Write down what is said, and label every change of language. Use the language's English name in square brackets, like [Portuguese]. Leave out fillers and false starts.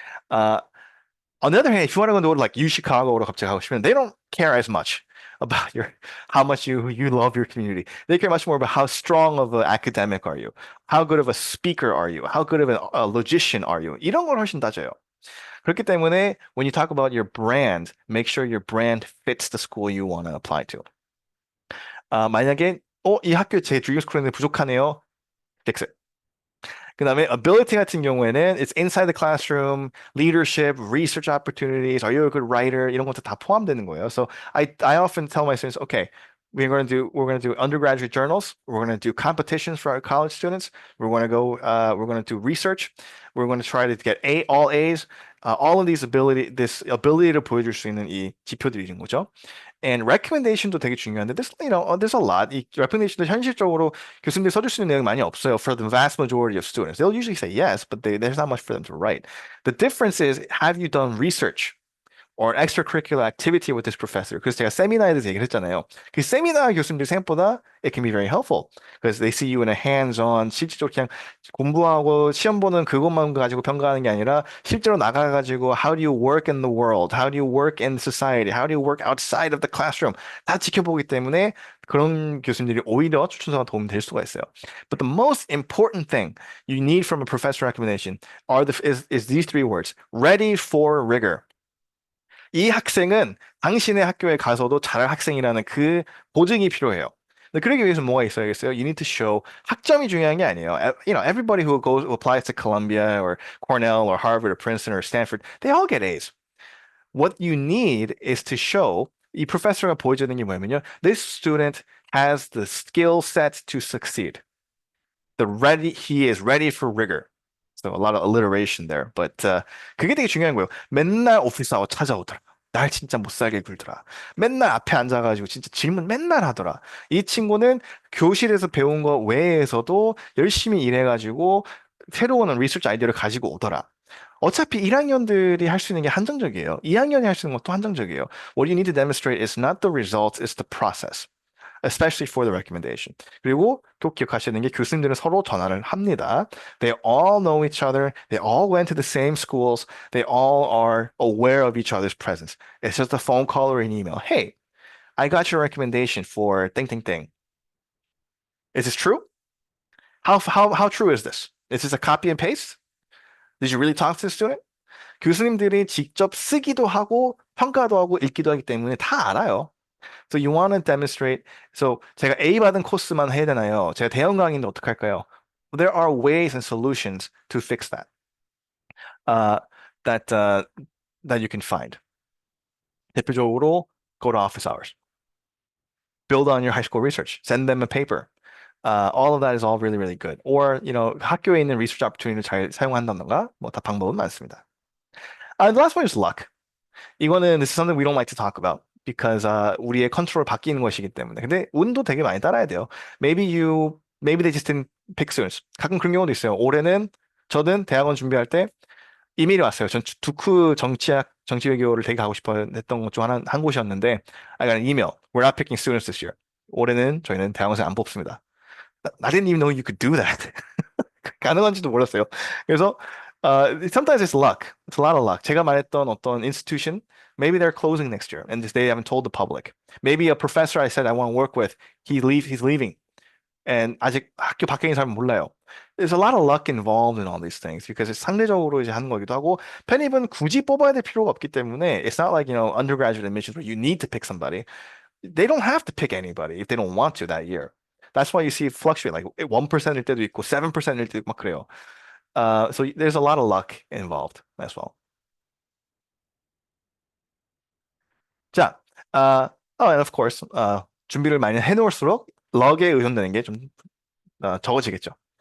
[English] Uh, on the other hand, if you want to go to like U Chicago로 [Korean] 갑자기 가고 싶으면 [English] they don't care as much about how much you love your community. They care much more about how strong of an academic are you, how good of a speaker are you, how good of a logician are you. [Korean] 이런 걸 훨씬 따져요. 그렇기 때문에 [English] when you talk about your brand, make sure your brand fits the school you want to apply to. [Korean] 만약에 이 학교 제 드림 스쿨인데 부족하네요. [English] fix it. [Korean] 그다음에 [English] ability [Korean] 같은 경우에는 [English] it's inside the classroom, leadership, research opportunities, are you a good writer? [Korean] 이런 것도 다 포함되는 거예요. [English] So I often tell my students, okay, we're going to do undergraduate journals. We're going to do competitions for our college students. We're going to do research. We're going to try to get all A's. All of this [Korean] ability를 보여줄 수 있는 이 지표들인 거죠. [English] And recommendation도 [Korean] 되게 중요한데, [English] there's a lot. [Korean] 이 recommendation도 현실적으로 교수님들이 써줄 수 있는 내용이 많이 없어요. [English] For the vast majority of students, they'll usually say yes, but there's not much for them to write. The difference is, have you done research? or an extracurricular activity with this professor. [Korean] 그래서 제가 세미나에 대해서 얘기를 했잖아요. 그 세미나 교수님들 생각보다 [English] it can be very helpful because they see you in a hands-on [Korean] 실질적으로 그냥 공부하고 시험 보는 그것만 가지고 평가하는 게 아니라 실제로 나가가지고 [English] how do you work in the world? How do you work in society? How do you work outside of the classroom? [Korean] 다 지켜보기 때문에 그런 교수님들이 오히려 추천서가 도움이 될 수가 있어요. [English] But the most important thing you need from a professor recommendation is these three words. Ready for rigor. [Korean] 이 학생은 당신의 학교에 가서도 잘할 학생이라는 그 보증이 필요해요. 근데 그러기 위해서 뭐가 있어야겠어요? [English] You need to show [Korean] 학점이 중요한 게 아니에요. [English] Everybody who applies to Columbia or Cornell or Harvard or Princeton or Stanford, they all get A's. What you need is to show [Korean] 이 프로페서가 보여주는 게 뭐냐면요. [English] This student has the skill set to succeed. He is ready for rigor. So a lot of alliteration there. [Korean] But 그게 되게 중요한 거예요. 맨날 오피스하고 찾아오더라. 날 진짜 못 살게 굴더라. 맨날 앞에 앉아가지고 진짜 질문 맨날 하더라. 이 친구는 교실에서 배운 거 외에서도 열심히 일해가지고 새로운 리서치 아이디어를 가지고 오더라. 어차피 1학년들이 할 수 있는 게 한정적이에요. 2학년이 할 수 있는 것도 한정적이에요. [English] What you need to demonstrate is not the results, it's the process. especially for the recommendation. [Korean] 그리고 꼭 기억하시는 게 교수님들은 서로 전화를 합니다. [English] They all know each other. They all went to the same schools. They all are aware of each other's presence. It's just a phone call or an email. Hey, I got your recommendation for thing, thing, thing. Is this true? How true is this? Is this a copy and paste? Did you really talk to the student? [Korean] 교수님들이 직접 쓰기도 하고 평가도 하고 읽기도 하기 때문에 다 알아요. [English] So you want to demonstrate. [Korean] So 제가 A 받은 코스만 해야 되나요? 제가 대형 강의인데 어떡할까요? [English] There are ways and solutions to fix that. Uh, that that you can find. [Korean] 대표적으로 [English] go to office hours. Build on your high school research. Send them a paper. All of that is all really, really good. [Korean] Or, 학교에 있는 research opportunity를 잘 사용한다던가, 뭐 다 방법은 많습니다. [English] The last one is luck. 이거는 this is something we don't like to talk about because [Korean] 우리의 컨트롤 바뀌는 것이기 때문에. 근데 운도 되게 많이 따라야 돼요. [English] Maybe they just didn't pick students. [Korean] 가끔 그런 경우도 있어요. 올해는 저는 대학원 준비할 때 이메일이 왔어요. 전 두쿠 정치외교를 되게 가고 싶어 했던 것 중 한 곳이었는데 [English] I got an email. We're not picking students this year. [Korean] 올해는 저희는 대학원생 안 뽑습니다. [English] I didn't even know you could do that. [Korean] 가능한지도 몰랐어요. [English] 그래서 sometimes it's luck. It's a lot of luck. [Korean] 제가 말했던 어떤 [English] institution, maybe they're closing next year and they haven't told the public. Maybe a professor I said I want to work with, he's leaving. [Korean] And 아직 학교 밖에 있는 사람은 몰라요. [English] There's a lot of luck involved in all these things because it's [Korean] 상대적으로 이제 하는 거기도 하고 편입은 굳이 뽑아야 될 필요가 없기 때문에 [English] it's not like, undergraduate admissions where you need to pick somebody. They don't have to pick anybody if they don't want to that year. That's why you see it fluctuate like [Korean] 1%일 때도 있고 7%일 때도 막 그래요. [English] So there's a lot of luck involved as well. [Korean] 자, [English] and of course, [Korean] 준비를 많이 해놓을수록 럭에 의존되는 게 좀 적어지겠죠.